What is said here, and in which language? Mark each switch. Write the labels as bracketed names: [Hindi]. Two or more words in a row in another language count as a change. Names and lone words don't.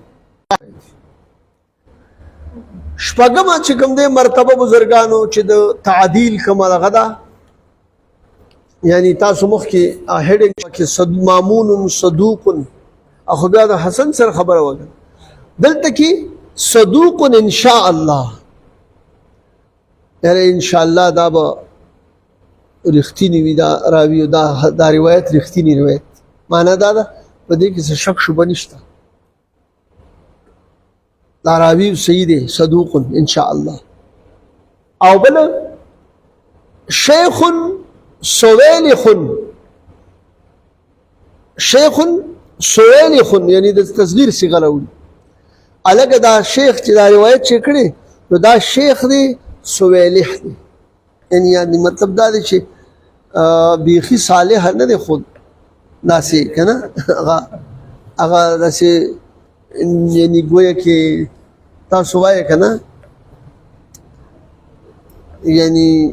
[Pashto] شپږم چې کوم دی مرتبه بزرګانو چې د تعدیل کومه دغه ده یعنی تاسو مخ کې هډینګ کې مامون صدوق اخو بیا د حسن سره خبره وکړه دلته کې [Arabic] صدوق ان شاء الله [Pashto] یعنی [Arabic] ان شاء الله [Pashto] دا به رښتینی وي دا راوی دا روایت رښتینی روایت معنا دا ده په دې کې څه شک شوبه نشته دا راوی صحیح دی [Arabic] صدوق ان شاء الله. [Pashto] او بل [Arabic] شیخ سویلخ شیخ سویلخ [Pashto] یعنی د تصغیر صيغه راوړي الګ دا شیخ چې دا روایت چې کړي نو دا شیخ دی سویلح دی یعنی مطلب دا دی چې بیخي صالح نه دی خود ناسي کنه هغه داسې یعنی گویا کې تاسو وایې کنه یعنی